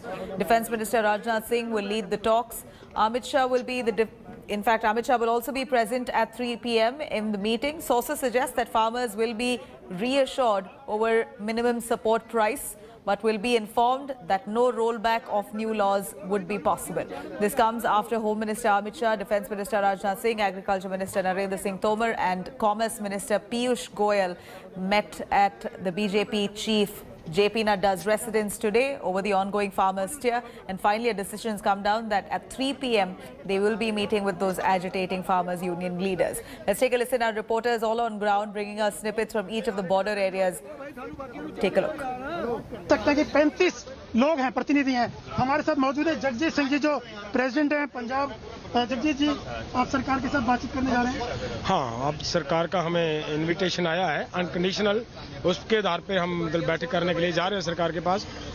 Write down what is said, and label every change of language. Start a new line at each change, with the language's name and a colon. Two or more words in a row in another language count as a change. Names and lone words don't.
English: Defence Minister Rajnath Singh will lead the talks. Amit Shah will be In fact, Amit Shah will also be present at 3 p.m. in the meeting. Sources suggest that farmers will be reassured over minimum support price, but will be informed that no rollback of new laws would be possible. This comes after Home Minister Amit Shah, Defence Minister Rajnath Singh, Agriculture Minister Narendra Singh Tomar and Commerce Minister Piyush Goyal met at the BJP chief JP Nadda's residence today over the ongoing farmers' stir, and finally a decision has come down that at 3 p.m. they will be meeting with those agitating farmers' union leaders. Let's take a listen. Our reporters all on ground bringing us snippets from each of the border areas. Take a look.
Hindi: तक कि 35 लोग हैं, प्रतिनिधि हैं हमारे साथ मौजूद है। जगजीत सिंह जी जो प्रेसिडेंट हैं पंजाब। जगजीत जी, आप सरकार के साथ बातचीत करने जा रहे हैं? हाँ, अब सरकार का हमें इनविटेशन आया है अनकंडीशनल, उसके आधार पे हम बैठक करने के लिए जा रहे हैं सरकार के पास।